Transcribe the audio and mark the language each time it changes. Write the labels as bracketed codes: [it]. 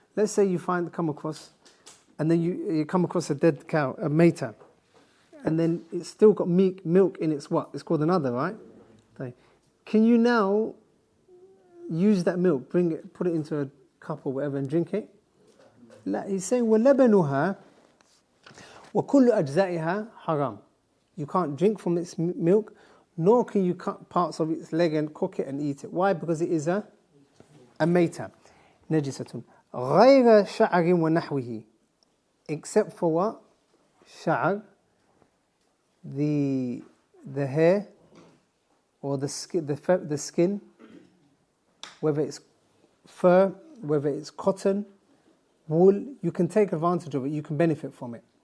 [en] Let's say you come across, and then you come across a dead cow, a maita, and then it's still got milk in its what? It's called another, right? Okay. Can you now use that milk, bring it, put it into a cup or whatever and drink it? He's saying, [ar] وَلَبَنُهَا وَكُلُّ أَجْزَائِهَا حَرَامٌ. [en] You can't drink from its milk, nor can you cut parts of its leg and cook it and eat it. Why? Because it is a maita. [ar] نَجِسَةٌ غَيْرَ شَعَرٍ وَنَحْوِهِ. [en] Except for what? Sha'r, the hair or the skin, whether it's fur, whether it's cotton, wool, you can take advantage of it, you can benefit from it.